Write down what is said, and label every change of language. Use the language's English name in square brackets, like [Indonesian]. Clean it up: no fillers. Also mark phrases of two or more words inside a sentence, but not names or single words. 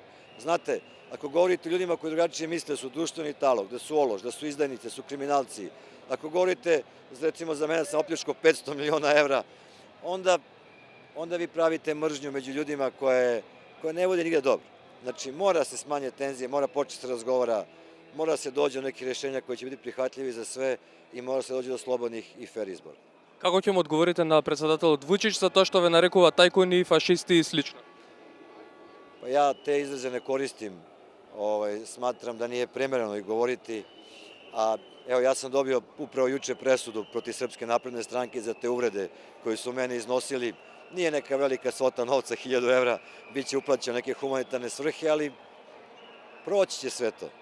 [Serbian] Znate, ako govorite ljudima koji drugačije misle, da su društveni talog, da su ološ, da su izdajnici, da su kriminalci, ako govorite, recimo za mene sam opljačkao 500 miliona evra, onda vi pravite mržnju među ljudima koja ne vodi nigde dobro. Znači, mora se smanje tenzije, mora početi se razgovara, mora se dođe do nekih rešenja koji će biti prihvatljivi za sve i mora se dođe do slobodnih i fer izbora. [Macedonian] Како ќе му одговорите на председателот Вучич за тоа што ве нарекува тајкуни, фашисти и слично? [Serbian] Pa ja te izraze ne koristim, smatram da nije primereno ih govoriti, a evo ja sam dobio upravo juče presudu protiv Srpske napredne stranke za te uvrede koje su meni iznosili. Nije neka velika svota novca, 1000 evra, bit će uplaćeno neke humanitarne svrhe, ali proći će sve to.